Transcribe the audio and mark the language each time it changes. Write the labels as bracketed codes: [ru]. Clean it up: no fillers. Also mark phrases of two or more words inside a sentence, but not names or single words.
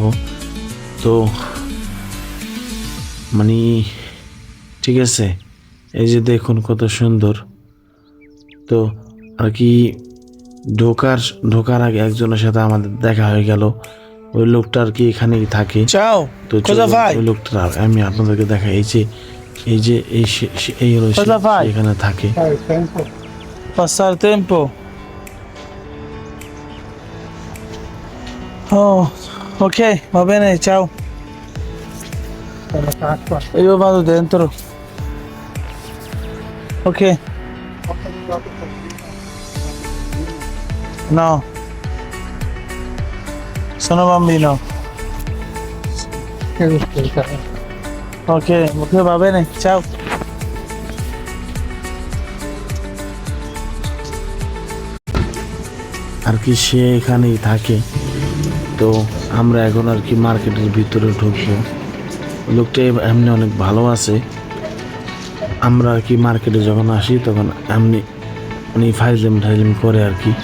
[bn] তো মানে ঠিক আছে, এই যে দেখুন কত সুন্দর। তো আর কি ঢোকার আগে একজনের সাথে আমাদের দেখা হয়ে গেল, ওই লোকটা আর কি এখানেই থাকে। [it] Ciao, [bn] তো [it] cosa fai? [bn] ওই লোকটা আমি আপনাদেরকে দেখাই, এই হলো [it] Cosa fai? [bn] এখানে থাকে। [it] Passare tempo. Oh, ok, va bene, ciao. Io vado dentro. Ok. No. Sono bambino. Ok, ok, va bene, ciao. [bn] আর কি সে এখানেই থাকে। তো আমরা এখন আর কি মার্কেটের ভিতরে ঢুকবো। লোকটা এমনি অনেক ভালো আছে। আমরা আর কি মার্কেটে যখন আসি তখন এমনি মানে ফাইজলাম করে আর কি।